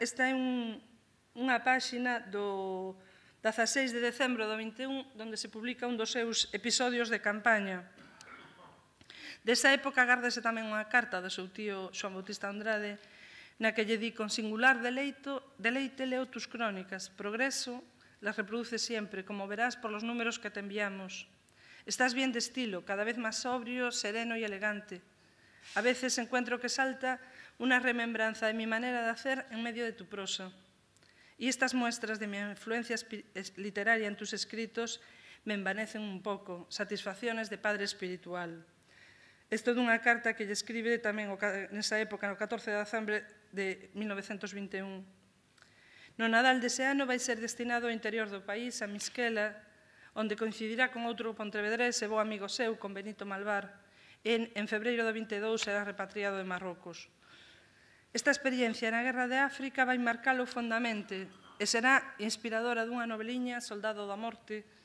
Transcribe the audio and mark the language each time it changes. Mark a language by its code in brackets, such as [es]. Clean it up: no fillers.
[gl] Esta é unha páxina do 16 de decembro do 21, onde se publica un dos seus episodios de campaña. Desa época gárdase tamén unha carta do seu tío Xoán Bautista Andrade, na que lle di: [es] con singular deleite leo tus crónicas, progreso, las reproduce siempre, como verás por los números que te enviamos. Estás bien de estilo, cada vez más sobrio, sereno y elegante. A veces encuentro que salta una remembranza de mi manera de hacer en medio de tu prosa. Y estas muestras de mi influencia literaria en tus escritos me envanecen un poco, satisfacciones de padre espiritual. [gl] Isto é dunha carta que lle escribe tamén nesa época, no 14 de decembre de 1921. No Nadal dese ano vai ser destinado ao interior do país, a Misquela, onde coincidirá con outro pontevedrés e bo amigo seu, con Benito Malvar. En febreiro do 22 será repatriado de Marrocos. Esta experiencia na Guerra de África vai marcalo fondamente e será inspiradora dunha noveliña, Soldado da Morte,